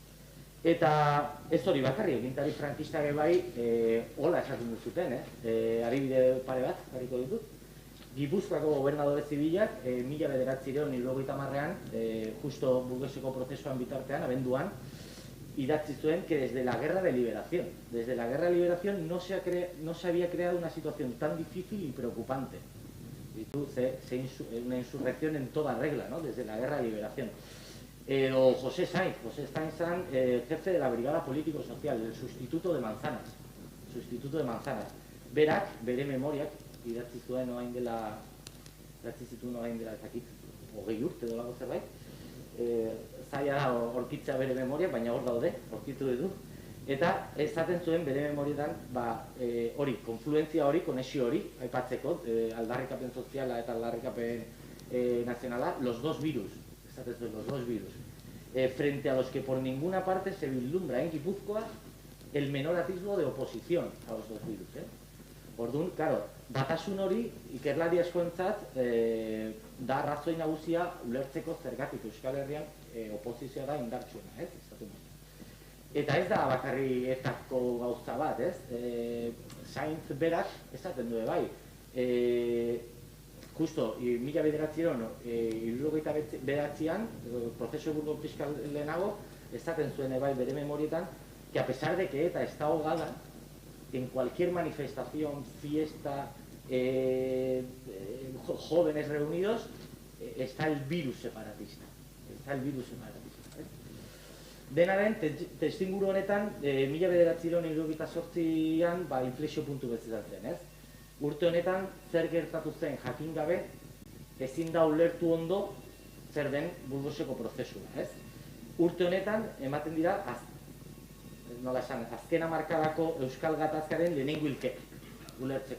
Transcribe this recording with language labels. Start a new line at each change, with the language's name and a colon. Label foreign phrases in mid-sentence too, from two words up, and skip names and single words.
Basque: Eta ez hori bakarri, egintari frankistak bai, hola esaten duzuten, adibide pare bat, jarriko ditut. Gipuzkoako gobernadore zibilak, 1970an, justo burgesiko prozesuan bitartean, abenduan, idatzi zuen
Spanish: que desde la guerra de liberación no se había creado una situación tan difícil y preocupante. Una insurrección en toda regla, ¿no? Desde la guerra de liberación. O José Sainz, jefe de la brigada político-social, el sustituto de Manzanas.
Basque: Berak, bere memoriak, idatzi zuen orain dela ezakit, 20 urte dolako zerbait, zaila da aurkitzea bere memoria, baina hor daude, aurkitu ditu. Eta esaten zuen bere memorietan, hori, konfluentzia hori, konexio hori, aipatzeko, aldarrikapen soziala eta aldarrikapen nazionala,
Spanish: los dos virus, frente a los que por ninguna parte se vislumbra en Gipuzkoa el menor atisbo de oposición a los dos virus.
Basque: Orduan, claro, batasun hori ikerlari askoentzat da arrazoi nagusia ulertzeko zergatik Euskal Herrian oposizioa da indartsuena, ez? Eta ez da bakarri etako gauza bat, ez? Sainz berak esaten du bai. Justo, 1979an, prozesu burgo fiskal lehenago, esaten zuen bai bere memorietan,
Spanish: que a pesar de que ETA está ahogada, en cualquier manifestación, fiesta, jóvenes reunidos, está el virus separatista.
Basque: Dena den, testinguru honetan, 1978an inflexio puntu bezala zen, ez? Urte honetan, zer gertatu zen jakin gabe, ezin da ulertu ondo zer den Burgoseko prozesua, ez? Urte honetan, ematen dira, nola esan, azken hamarkadako Euskal Gatazkaren lehenengo hilkek, ulertzeko.